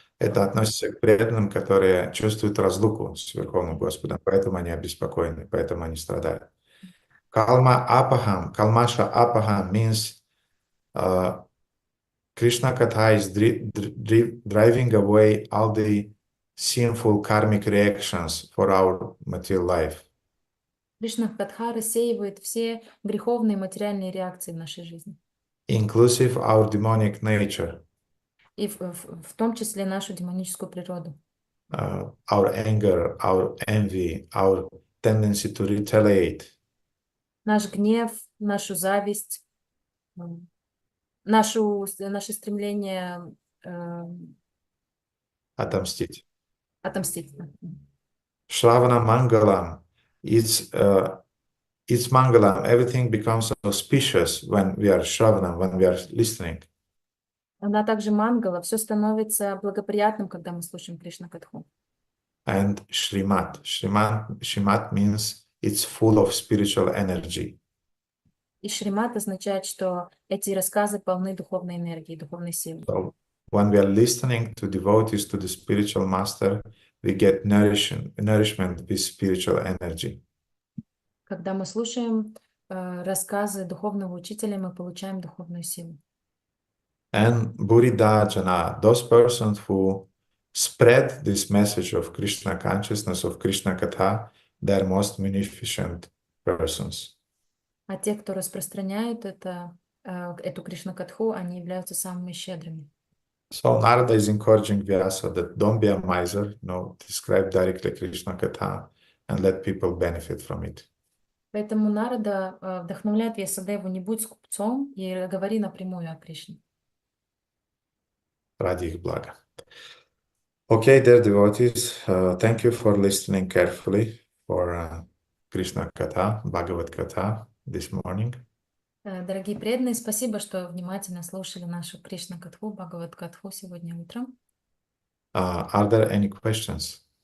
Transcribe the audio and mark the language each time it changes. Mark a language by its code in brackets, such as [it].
[ru] Это относится к преданным, которые чувствуют разлуку с Верховным Господом, поэтому они обеспокоены, поэтому они страдают. [en] Kalmasha apaham means Krishna Katha is driving away all the sinful karmic reactions for our material life. [ru] Кришна Катха рассеивает все греховные материальные реакции в нашей жизни. [en] Inclusive our demonic nature. [ru] И в том числе нашу демоническую природу. [en] Our anger, our envy, our tendency to retaliate. [ru] Наш гнев, нашу зависть, наше стремление Отомстить. Отомстить. [en] Shravana Mangalam. It's Mangalam. Everything becomes auspicious when we are Shravanam, when we are listening. [ru] Она также мангала, все становится благоприятным, когда мы слушаем Кришна Катху. [en] And Shrimad. Shrimad means it's full of spiritual energy. [ru] И Шримад означает, что эти рассказы полны духовной энергии, духовной силы. [en] So when we are listening to devotees to the spiritual master, we get nourishment with spiritual energy. [ru] Когда мы слушаем рассказы духовного учителя, мы получаем духовную силу. [en] And Buridhajana, those persons who spread this message of Krishna consciousness, of Krishna Katha, they are most munificent persons. [ru] А те, кто распространяют эту Кришна Катху, они являются самыми щедрыми. [en] So Narada is encouraging Vyasa that don't be a miser, describe directly Krishna Katha and let people benefit from it. [ru] Поэтому Нарада вдохновляет Вьясадеву: не будь скупцом и говори напрямую о Кришне. Ради их блага. [en] Okay, dear devotees, thank you for listening carefully for Krishna Katha, Bhagavad Katha this morning. [ru] Дорогие преданные, спасибо, что внимательно слушали нашу Кришна Катху, Бхагават Катху сегодня утром. [en] Are there any questions?